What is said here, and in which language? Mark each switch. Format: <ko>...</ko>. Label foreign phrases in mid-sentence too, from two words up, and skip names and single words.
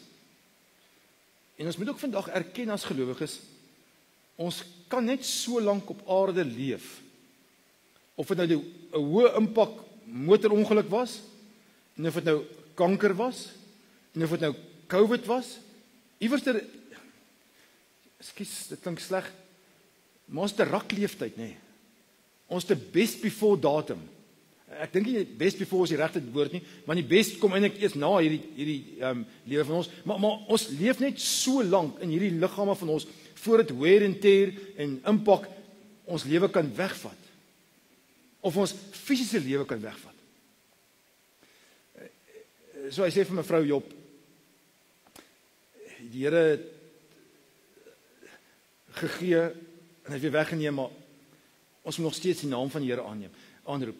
<af>En ons moet ook vandag erken as gelowiges, ons kan net so lank op aarde leef, of dit nou 'n hoë impak motorongeluk was, en of dit nou kanker was, en of dit nou COVID was, iewerster, ekskuus, dit klink sleg, maar ons het 'n rakleeftyd, nê. Ons het 'n</af> <en>best before</en> <af>datum. Ek dink nie</af> <en>best before</en> <af>is die regte woord nie, maar die best kom eintlik eers na hierdie lewe van ons, maar ons leef net so lank in hierdie liggame van ons, voordat</af> <en>wear and tear</en> <af>en impak ons lewe kan wegvat, of ons fisiese lewe kan wegvat. So hy sê vir mevrou Job, die Here het gegee, en hy het weer weggeneem, maar ons moet nog steeds die naam van die Here aanroep.</af>